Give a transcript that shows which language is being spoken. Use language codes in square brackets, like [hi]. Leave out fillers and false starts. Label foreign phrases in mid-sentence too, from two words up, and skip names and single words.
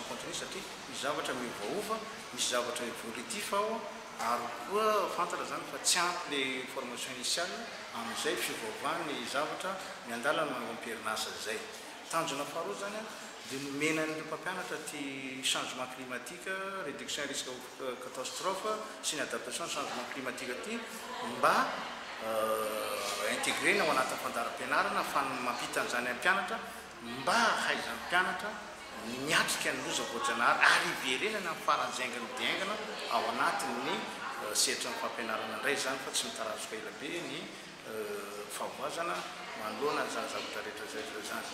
[mg] continue satria misy zavatra miovaova misy zavatra évolutif ao ary koa fantatra zany fa tsy ampy le [fr] formation initiale [mg] amin'izay fivoavany zavatra miandalana mampierinasa zay tanjona faharoa zany dia nomenan'ireo mpampianatra ty [fr] changement climatique réduction risque [mg] catastrophe sy ny [fr] adaptation changement climatique [mg] ty mba intégrena ao anatin'ny fandaram-pianarana fa mampita an'izany ampianatra mba haizan'ny mpianatra miatrika ny loza voajanahary ary iverenana ny faranjaingany diaingana ao anatin'ny setra ny fampianarana indray zany fa tsy mitarazoka ela be ny favoazana manoloana zany zavatra rehetra zay zany.